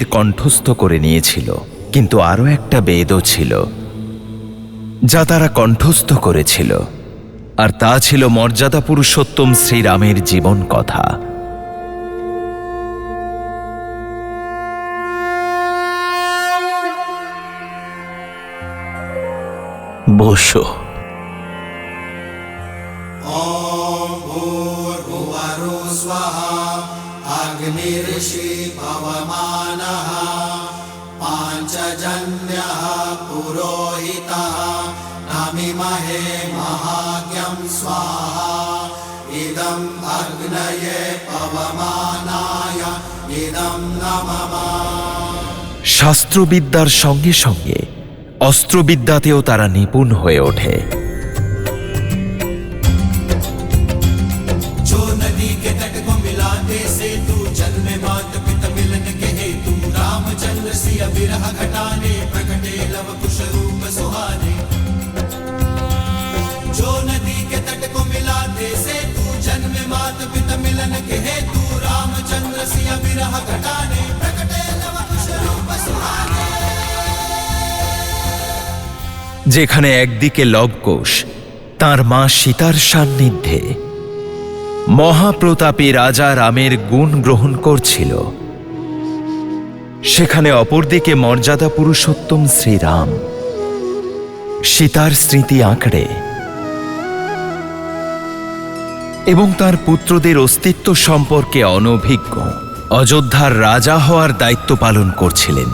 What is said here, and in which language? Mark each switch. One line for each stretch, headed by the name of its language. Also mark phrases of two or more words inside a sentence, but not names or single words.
Bangla: কণ্ঠস্থ করে নিয়েছিল, কিন্তু আরও একটা বেদও ছিল যা তারা কণ্ঠস্থ করেছিল, আর তা ছিল মর্যাদা পুরুষোত্তম শ্রীরামের জীবন কথা। বসো।
Sanskrit: अग्निर्षि पवमानः पाञ्चजन्यः पुरोहितः नमिमहे महाज्ञं स्वाहा इदम् अग्नये पवमानाय इदं नमः।
Bangla: শাস্ত্রবিদ্যার সঙ্গে সঙ্গে অস্ত্রবিদ্যাতেও তারা নিপুণ হয়ে ওঠে।
Hindi: विरह घटाने प्रकटे लव कुश रूप सुहाने जो नदी के तट को मिलाते से तू जन्म मात पिता मिलन के हेतु रामचंद्र सिया विरह घटाने प्रकटे लव कुश रूप सुहाने।
Bangla: যেখানে একদিকে লবকুশ তার মা সীতার সান্নিধ্যে মহাপ্রতাপী রাজা রামের গুণ গ্রহণ করছিল, সেখানে অপরদিকে মর্যাদা পুরুষোত্তম শ্রীরাম সীতার স্মৃতি আঁকড়ে এবং তার পুত্রদের অস্তিত্ব সম্পর্কে অনভিজ্ঞ অযোধ্যার রাজা হওয়ার দায়িত্ব পালন করছিলেন।